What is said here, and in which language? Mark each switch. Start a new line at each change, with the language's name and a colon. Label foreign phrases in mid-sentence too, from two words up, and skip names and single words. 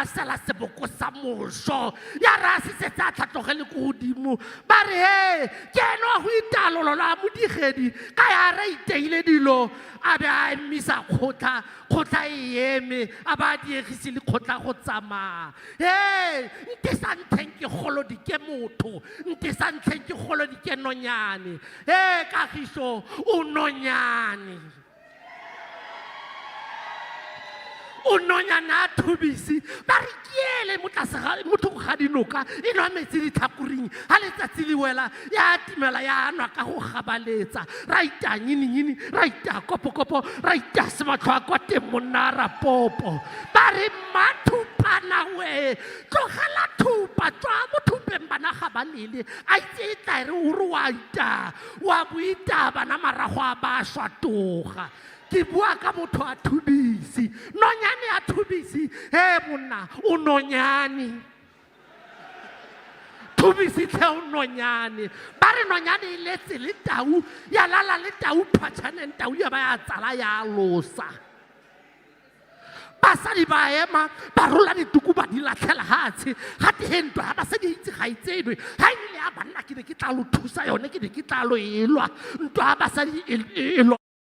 Tswana: masela seboko sa moso ya ra a se setse a tlhatlogele ko godimo ba re he ke eno a go italololo a modigedi ka ya ra iteile dilo a be a emisa kgotla e eme a ba a diegise le kgotla go tsamaya nte sa ntlheng ke golodi ke motho nte sa ntlheng ke golodi ke nonyane Kagiso o nonyane a thubisi ba re keele motho ga dinoka e nwa metsi ditlhakoring ga letsatsi le wela ya timela ya nwa ka go gabaletsa ra ita nyininyini ra ita kopokopo ra ita sematlho a kwa teng monna a rapopo ba re mmathupana we tlogela thupa tswa mo thupeng bana ga ba lele a itse e tla re ore wa boita bana marago a ba swatoga ke bua ka motho a thubisi nonyane a thubisi monna o nonyane thubisi tle o nonyane ba re nonyane e letse le tau ya lala le tau phatšaneng tau ya ba ya tsala ya losa basadi ba ema ba rola dituku ba di latlhela hatshe gate he ntwa ga basadi itse ga itsenwe ga e le ya banna ke ne ke tla lo thusa yone ke ne ke tla lo elwa ntwa ya basadi e